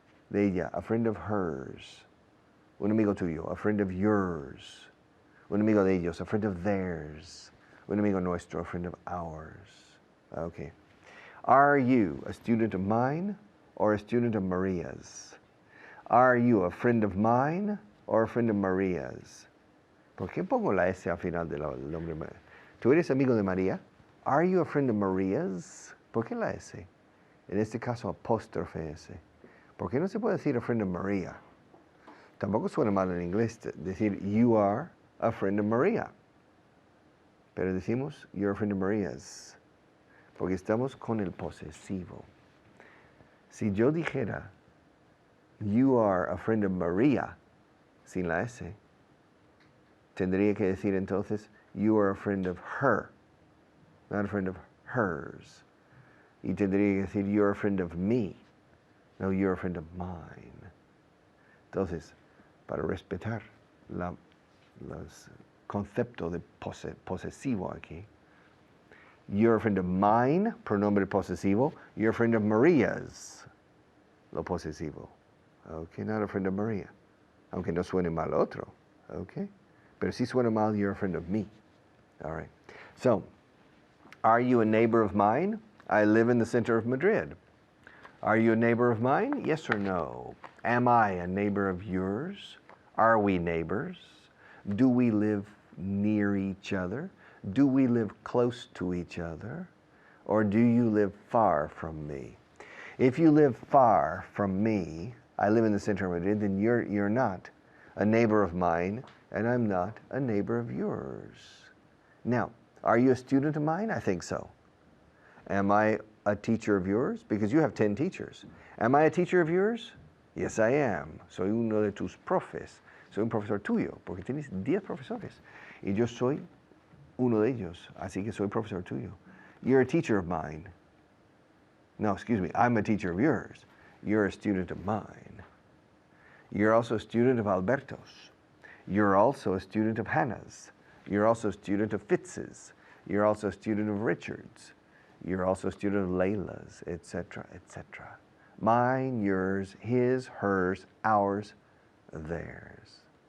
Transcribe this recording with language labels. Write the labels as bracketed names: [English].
[Spanish] De ella, [English] a friend of hers. [Spanish] Un amigo tuyo, [English] a friend of yours. [Spanish] Un amigo de ellos, [English] a friend of theirs. [Spanish] Un amigo nuestro, [English] a friend of ours. Okay. Are you a student of mine or a student of Maria's? Are you a friend of mine or a friend of Maria's? [Spanish] ¿Por qué pongo la S al final del nombre? ¿Tú eres amigo de María? [English] Are you a friend of Maria's? [Spanish] ¿Por qué la S? En este caso, apóstrofe S. ¿Por qué no se puede decir [English] a friend of Maria? [Spanish] Tampoco suena mal en inglés decir [English] you are a friend of Maria. [Spanish] Pero decimos [English] you're a friend of Maria's. [Spanish] Porque estamos con el posesivo. Si yo dijera [English] you are a friend of Maria, [Spanish] sin la S, tendría que decir entonces [English] you are a friend of her, not a friend of hers. [Spanish] Y tendría que decir [English] you're a friend of me, [Spanish] no [English] you're a friend of mine. [Spanish] Entonces, para respetar los conceptos de posesivo aquí, [English] you're a friend of mine, [Spanish] pronombre posesivo. [English] You're a friend of Maria's, [Spanish] lo posesivo. [English] Okay, not a friend of Maria. [Spanish] Aunque no suene mal otro. [English] Okay? [Spanish] Pero si suena mal, [English] you're a friend of me. All right. So, are you a neighbor of mine? I live in the center of Madrid. Are you a neighbor of mine? Yes or no? Am I a neighbor of yours? Are we neighbors? Do we live near each other? Do we live close to each other? Or do you live far from me? If you live far from me, I live in the center of Madrid, then you're not a neighbor of mine, and I'm not a neighbor of yours. Now, are you a student of mine? I think so. Am I a teacher of yours? Because you have 10 teachers. Am I a teacher of yours? Yes, I am. [Spanish] Soy uno de tus profes. Soy un profesor tuyo, porque tienes 10 profesores. Y yo soy uno de ellos, así que soy profesor tuyo. [English] You're a teacher of mine. No, excuse me, I'm a teacher of yours. You're a student of mine. You're also a student of Alberto's. You're also a student of Hannah's. You're also a student of Fitz's. You're also a student of Richard's. You're also a student of Layla's, etc., etc. Mine, yours, his, hers, ours, theirs.